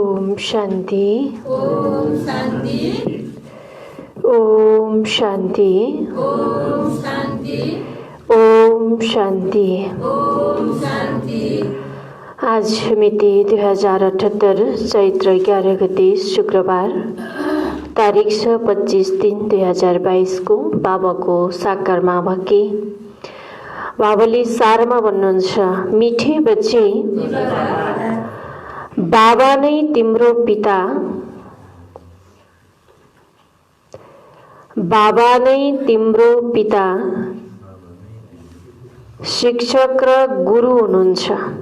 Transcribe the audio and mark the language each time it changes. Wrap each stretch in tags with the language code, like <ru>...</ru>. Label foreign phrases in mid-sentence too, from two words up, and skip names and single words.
<hi>शांति। ओम शांति। ओम शांति। ओम शांति। ओम शांति। ओम शांति।</hi> <ne>आज मिति 2078 चैत्र 11 गते शुक्रबार, तारिख छ 25/3/2022 को बाबाको साकारमा भक्ति। बाबाले सारमा भन्नुहुन्छ,</ne> <hi>मिठे बच्चे,</hi> <ne>बाबा नै तिम्रो पिता, बाबा नै तिम्रो पिता, शिक्षक र गुरु हुनुहुन्छ।</ne>